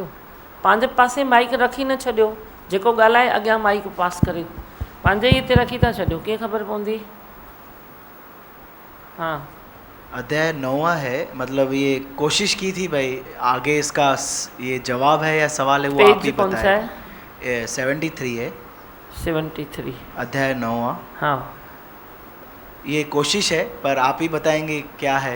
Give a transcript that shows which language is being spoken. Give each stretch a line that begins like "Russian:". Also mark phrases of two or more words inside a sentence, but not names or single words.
Sindhi: पंहिंजे पासे माइक रखी न छॾियो, जेको ॻाल्हाए अॻियां माइक पास करे, पंहिंजे हिते रखी था छॾियो, कीअं ख़बर पवंदी?
Hindi: हाँ अध्याय 9 है, मतलब ये कोशिश की थी भाई आगे इसका ये जवाब है या सवाल है वो आप ही पेज कौन सा बताएं। है? 73 है 73। अध्याय 9। हाँ ये कोशिश है पर आप ही बताएंगे क्या है।